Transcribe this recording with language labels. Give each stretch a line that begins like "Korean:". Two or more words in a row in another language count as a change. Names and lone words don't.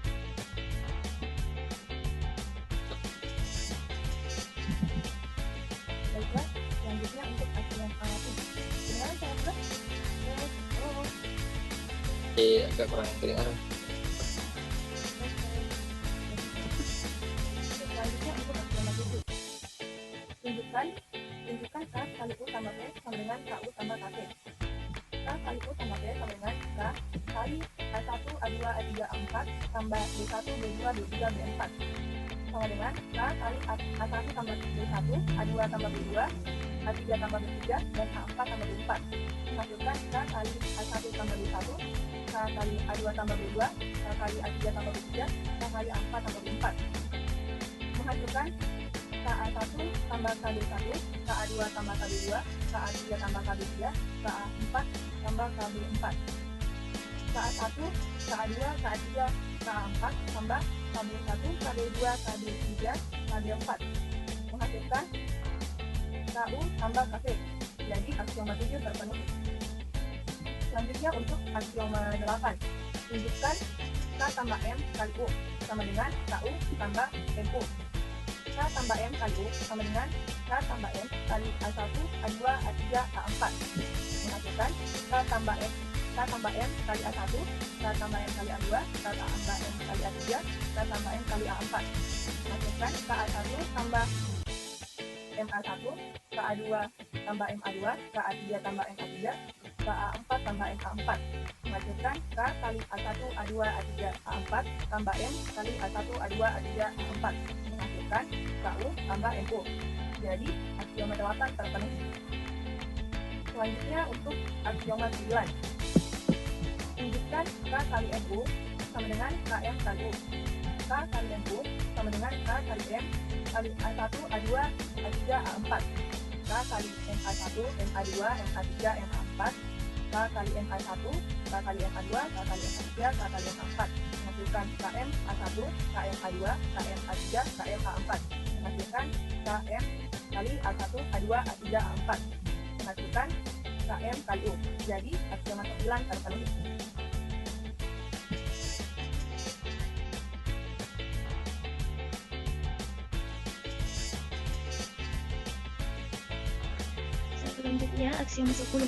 Indonesian: Baiklah, selanjutnya untuk aksioma 7. Kedengaran saya buat? Agak kurang kedengaran. Selanjutnya untuk aksioma 7. Tunjukkan K kali U tambah V sama dengan KU tambah KV. K kali U tambah V sama dengan K kali A1, A2, A3, A4 tambah B1, B2, B3, B4 sama dengan K kali A1 tambah B1, A2 tambah B2, A3 tambah B3, dan A4 tambah B4. Menghasilkan K kali A1 tambah B1, K kali A2 tambah B2, K kali A3 tambah B3, K kali A4 tambah B4. Menghasilkan KA1 tambah KB1, KA2 tambah KB2, KA3 tambah KB3, KA4 tambah KB4. KA1, KA2, KA3, KA4 tambah KB1, KB2, KB3, KB4. Menghasilkan KU tambah KV. Jadi aksioma 7 terpenuhi. Selanjutnya untuk aksioma 8. Tunjukkan K tambah M kali U sama dengan KU tambah MU. K tambah M kali U sama dengan K tambah M kali A1, A2, A3, A4. Menghasilkan K tambah M kali A1, K tambah M kali A2, K tambah M kali A3, K tambah M kali A4. Menghasilkan KA1 tambah MA1, KA2 tambah MA2, KA3 tambah MA3, KA4 tambah MA4. Menghasilkan K kali A1, A2, A3, A4 tambah M kali A1, A2, A3, A4. Menghasilkan KU tambah MU. Jadi aksioma 8 terpenuhi. Selanjutnya untuk aksioma 9. Tunjukkan K kali MU sama dengan KM kali U. K kali MU sama dengan K kali M kali A1, A2, A3, A4. K kali MA1, MA2, MA3, MA4. K kali MA1, K kali MA2, K kali MA3, K kali MA4. Menghasilkan KM A1, KM A2, KM A3, KM A4. Menghasilkan KM kali A1, A2, A3, A4. Menghasilkan KM kali U. Jadi aksioma 9 terpenuhi. Selanjutnya aksioma 10.